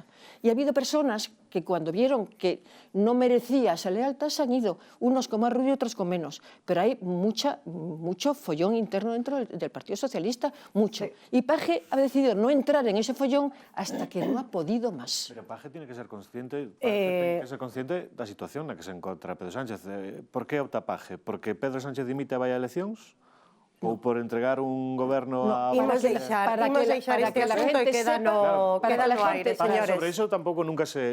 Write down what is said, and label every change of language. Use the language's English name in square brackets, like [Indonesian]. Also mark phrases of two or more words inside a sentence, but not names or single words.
[Spanish] Y ha habido personas que cuando vieron que no merecía esa lealtad se han ido, unos con más ruido y otros con menos. Pero hay mucho follón interno dentro del Partido Socialista, mucho. Sí. Y Paje ha decidido no entrar en ese follón hasta que no ha podido más. Pero Paje tiene que ser consciente, [Galician] da situación na que se encontra [Spanish] Pedro Sánchez. [Galician] Por que opta Paje? Porque Pedro Sánchez dimite e vai a eleccións? Ou por entregar un goberno a... Imos deixar este asunto e queda no aire, señores. Sobre iso tampouco nunca se...